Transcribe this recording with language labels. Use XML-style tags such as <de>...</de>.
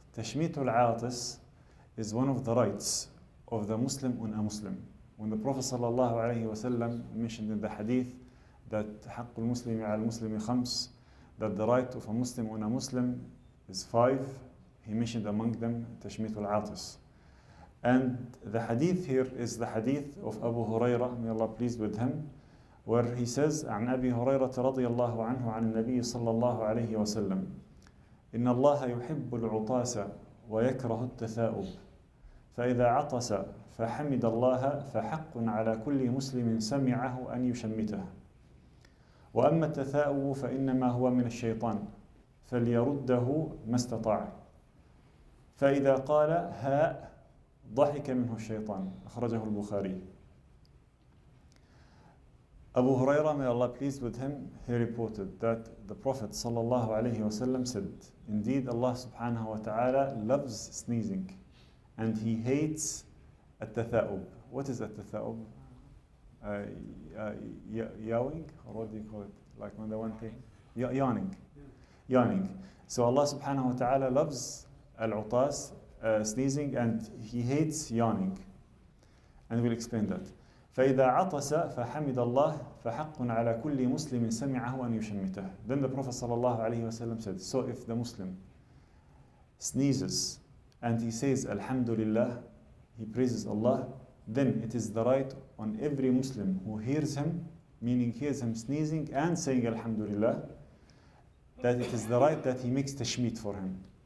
<en>Tashmit al-Atis is one of the rights of the Muslim on a Muslim. When the Prophet sallallahu alayhi wa sallam mentioned in the hadith that</en> <ar>حق المسلم على المسلم خمس,</ar> <en>that the right of a Muslim on a Muslim is 5, he mentioned among them Tashmit al-Atis. And the hadith here is the hadith of Abu Hurairah, may Allah pleased with him, where he says,</en> <ar>عن أبي هريرة رضي الله عنه عن النبي صلى الله عليه وسلم إن الله يحب العطاس ويكره التثاؤب فإذا عطس فحمد الله فحق على كل مسلم سمعه أن يشمته وأما التثاؤب فإنما هو من الشيطان فليرده ما استطاع فإذا قال هاء ضحك منه الشيطان. أخرجه البخاري.</ar> <en>Abu Hurairah, may Allah pleased with him, he reported that the Prophet sallallahu alaihi wasallam said, indeed Allah subhanahu wa ta'ala loves sneezing, and he hates at-tatha'ub. What is at-tatha'ub? Yawing? Or what do you call it? Like when the one thing? Yawning. Yawning. So Allah subhanahu wa ta'ala loves al-utas, sneezing, and he hates yawning. And we'll explain that.</en> <ar>فإذا عطس فحمد الله فحق على كل مسلم سمعه أن يشمته.</ar> <en>Then the Prophet sallallahu alaihi wasallam said, so if the Muslim sneezes and he says Alhamdulillah, he praises Allah, then it is the right on every Muslim who hears him, meaning hears him sneezing and saying Alhamdulillah, that it is the right that he makes tashmit for him.</en>